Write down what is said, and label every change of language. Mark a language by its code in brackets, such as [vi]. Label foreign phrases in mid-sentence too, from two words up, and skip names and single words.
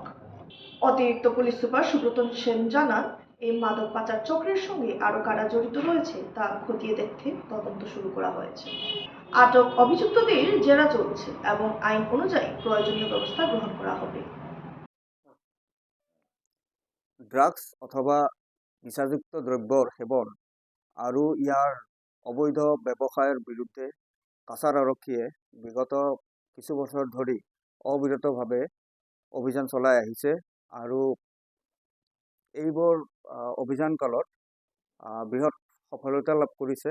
[bn] অতিরিক্ত পুলিশ সুপার সুব্রত সেন জানান, এই মাদক পাচার চক্রের সঙ্গে আরো কারা জড়িত রয়েছে তা খতিয়ে দেখতে তদন্ত শুরু করা হয়েছে। আটক অভিযুক্তদের জেরা চলছে এবং আইন অনুযায়ী প্রয়োজনীয় ব্যবস্থা গ্রহণ করা হবে। [as] ড্রাগস অথবা নিচাযুক্ত দ্রব্যৰ সেৱন আৰু ইয়াৰ অবৈধ ব্যৱসায়ৰ বিৰুদ্ধে কাছাৰ আৰক্ষীয়ে বিগত কিছু বছৰ ধৰি অবিৰতভাৱে অভিযান চলাই আহিছে আৰু এইবোৰ অভিযান কালত বৃহৎ সফলতা লাভ কৰিছে।